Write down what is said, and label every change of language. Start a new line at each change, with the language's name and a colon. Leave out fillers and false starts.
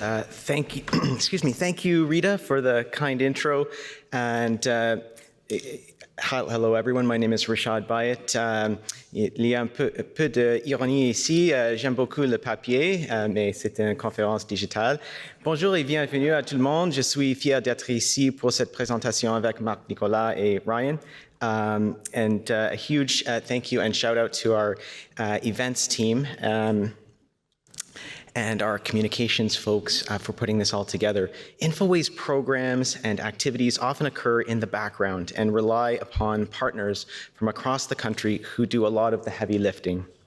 English: Thank you, thank you, Rita, for the kind intro. And hello, everyone. My name is Rashaad Bhyat.
French: Il y a un peu d'ironie ici. J'aime beaucoup le papier, mais c'est une conférence digitale. Bonjour et bienvenue à tout le monde. Je suis fier d'être ici pour cette présentation avec Marc-Nicholas et Ryan.
English: And a huge thank you and shout out to our events team. And our communications folks for putting this all together. Infoway's programs and activities often occur in the background and rely upon partners from across the country who do a lot of the heavy lifting.